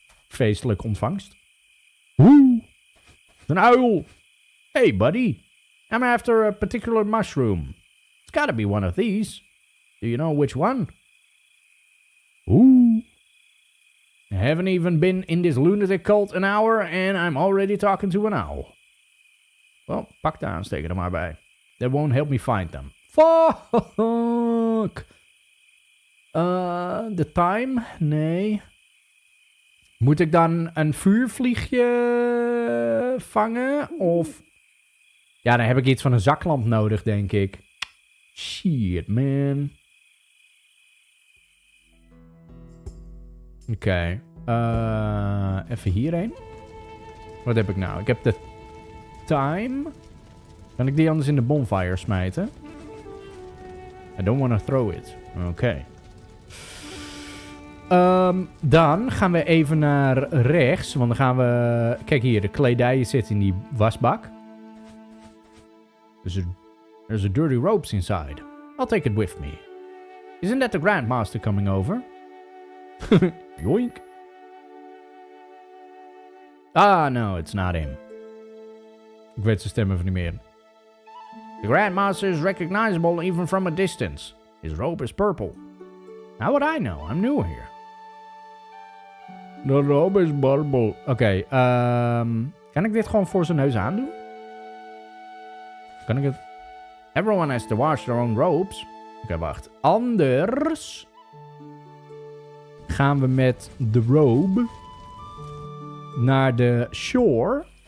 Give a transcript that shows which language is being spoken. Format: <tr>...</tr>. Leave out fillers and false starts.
<nl>Feestelijk ontvangst. Woe! Een uil!</nl> <en>Hey, buddy. I'm after a particular mushroom. It's gotta be one of these. Do you know which one? Ooh. I haven't even been in this lunatic cult an hour and I'm already talking to an owl. Well,</en> <nl>pak de aansteker er maar bij.</nl> <en>That won't help me find them. Fuck! The time?</en> <nl>Nee. Moet ik dan een vuurvliegje vangen? Of... Ja, dan heb ik iets van een zaklamp nodig, denk ik.</nl> <en>Shit, man.</en> <nl>Oké. Even hierheen. Wat heb ik nou? Ik heb de time. Kan ik die anders in de bonfire smijten?</nl> <en>I don't want to throw it.</en> <nl>Oké. Dan gaan we even naar rechts. Want dan gaan we... Kijk hier, de kledij zit in die wasbak.</nl> <en>There's a dirty ropes inside. I'll take it with me. Isn't that the Grandmaster coming over? Yoink. Ah, no, it's not him.</en> <nl>Ik weet zijn stem even niet meer.</nl> <en>The Grandmaster is recognizable even from a distance. His robe is purple. How would I know? I'm new here. The robe is purple.</en> <nl>Oké, kan ik dit gewoon voor zijn neus aandoen? Kan ik het...</nl> <en>Everyone has to wash their own robes.</en> <nl>Oké, wacht. Anders gaan we met de robe naar de shore.</nl>